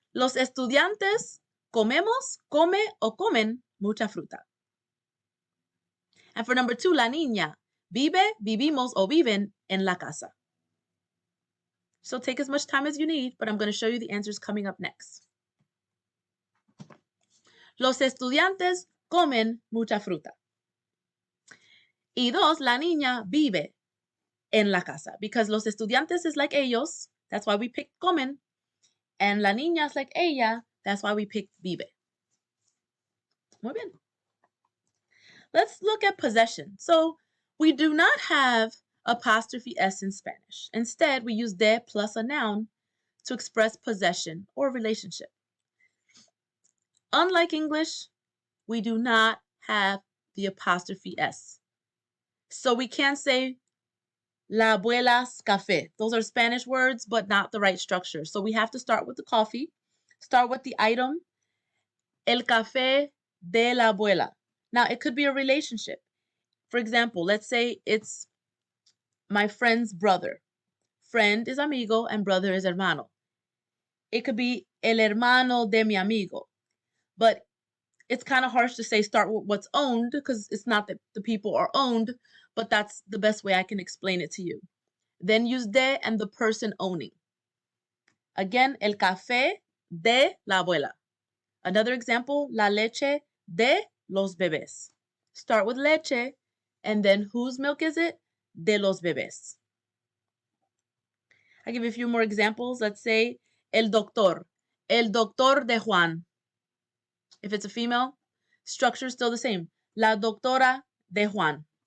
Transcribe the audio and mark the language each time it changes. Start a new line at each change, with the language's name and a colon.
Spanish: Los estudiantes comemos, come o comen mucha fruta.
English: And for number 2,
Spanish: la niña vive, vivimos o viven en la casa.
English: So take as much time as you need, but I'm going to show you the answers coming up next.
Spanish: Los estudiantes comen mucha fruta. Y 2, la niña vive en la casa.
English: Because
Spanish: los estudiantes
English: is like ellos, that's why we picked comen. And la niña is like ella, that's why we picked vive.
Spanish: Muy bien.
English: Let's look at possession. So we do not have apostrophe S in Spanish. Instead, we use de plus a noun to express possession or relationship. Unlike English, we do not have the apostrophe S. So we can't say la abuela's café. Those are Spanish words, but not the right structure. So we have to start with the coffee, start with the item,
Spanish: el café de la abuela.
English: Now, it could be a relationship. For example, let's say it's my friend's brother. Friend is amigo and brother is hermano. It could be
Spanish: el hermano de mi amigo.
English: But it's kind of harsh to say start with what's owned because it's not that the people are owned, but that's the best way I can explain it to you. Then use de and the person owning. Again,
Spanish: el café de la abuela.
English: Another example,
Spanish: la leche de los bebés.
English: Start with leche, and then whose milk is it?
Spanish: De los bebés.
English: I'll give you a few more examples. Let's say
Spanish: el doctor de Juan.
English: If it's a female, structure is still the same.
Spanish: La doctora de Juan.